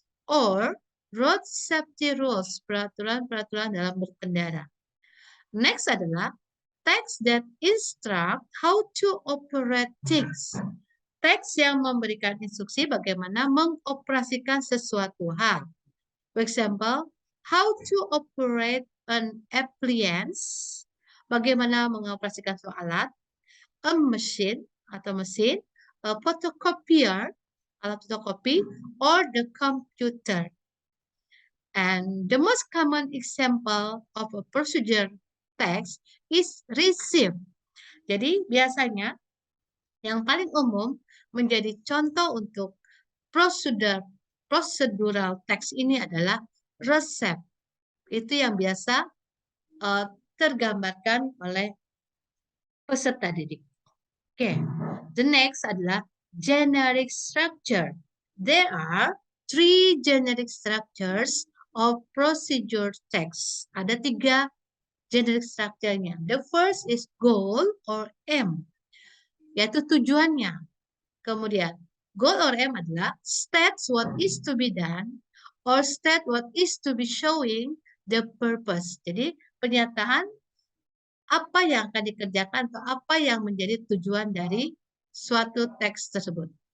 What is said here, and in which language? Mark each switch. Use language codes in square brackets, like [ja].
[en] Or road safety rules, [id] peraturan-peraturan dalam berkendara. [en] Next [id] adalah [en] text that instruct how to operate things. [id] Teks yang memberikan instruksi bagaimana mengoperasikan sesuatu hal. [en] For example, how to operate an appliance. [id] Bagaimana mengoperasikan suatu alat. [en] A machine [id] atau mesin. [en] A photocopier, [id] alat fotokopi, [en] or the computer. And the most common example of a procedure text is receive. [id] Jadi biasanya yang paling umum menjadi contoh untuk procedural text ini adalah resep. Itu yang biasa tergambarkan oleh peserta didik. [en] Okay. The next [id] adalah [en] generic structure. There are 3 generic structures of procedure text. [id] Ada 3 generic structure-nya. [en] The first is goal or aim, [id] yaitu tujuannya. Kemudian, [en] goal or aim [id] adalah [en] states what is to be done or state what is to be showing the purpose. [id] Jadi, pernyataan apa yang akan dikerjakan atau apa yang menjadi tujuan dari suatu teks tersebut.